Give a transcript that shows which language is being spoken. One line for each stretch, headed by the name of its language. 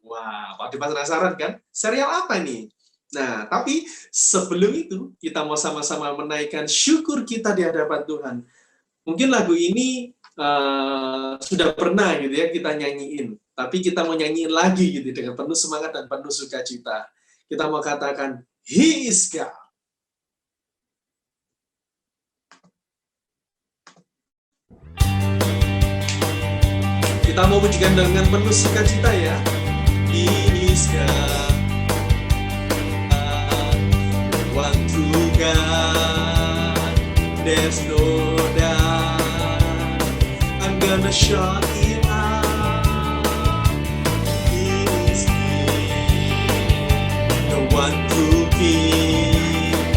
Indonesian: Wah, pada penasaran kan? Serial apa nih? Nah, tapi sebelum itu, kita mau sama-sama menaikkan syukur kita di hadapan Tuhan. Mungkin lagu ini sudah pernah gitu ya kita nyanyiin, tapi kita mau nyanyiin lagi gitu dengan penuh semangat dan penuh sukacita. Kita mau katakan,
English: He is God.
Indonesian: Kita mau pujikan dengan penuh sukacita ya.
English: He is God. One true God, there's no doubt. I'm gonna shout it out. He is King, the one true King.